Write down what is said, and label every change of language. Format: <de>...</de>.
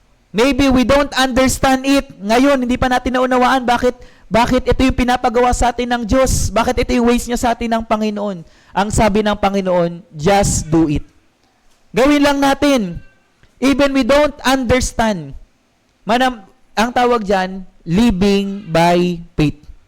<en>Maybe we don't understand it.</en> <tl>Ngayon, hindi pa natin naunawaan bakit ito yung pinapagawa sa atin ng Diyos? Bakit ito yung ways niya sa atin ng Panginoon? Ang sabi ng Panginoon,</tl> <en>just do it.</en> <tl>Gawin lang natin.</tl> <en>Even we don't understand.</en> <tl>Ang tawag dyan,</tl> <en>living by faith.</en>